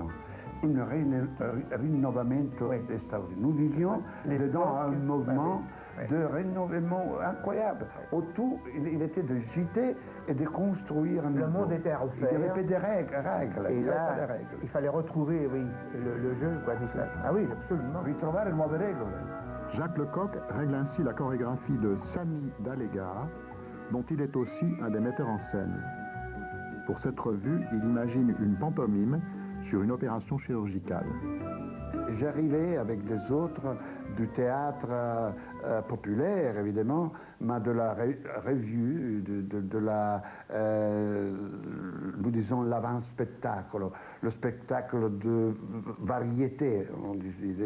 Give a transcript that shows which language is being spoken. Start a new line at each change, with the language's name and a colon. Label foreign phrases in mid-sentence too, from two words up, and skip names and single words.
Italian: Un rinnovamento extraordinaire.
French: Nous vivions dedans un mouvement de renouvellement incroyable. Autour, il était de gîter et de construire un Le monde était à refaire. Il n'y avait pas de règles. Et là, il fallait retrouver, le jeu, quoi, tout ça. Ah oui, absolument.
Italian: Ritrovare nuove regole.
French: Jacques Lecoq règle ainsi la chorégraphie de Sami Dallega, dont il est aussi un des metteurs en scène. Pour cette revue, il imagine une pantomime sur une opération chirurgicale. J'arrivais avec des autres du théâtre populaire, évidemment, mais de la revue, de la, nous disons, l'avant-spectacle, le spectacle de variété, on disait.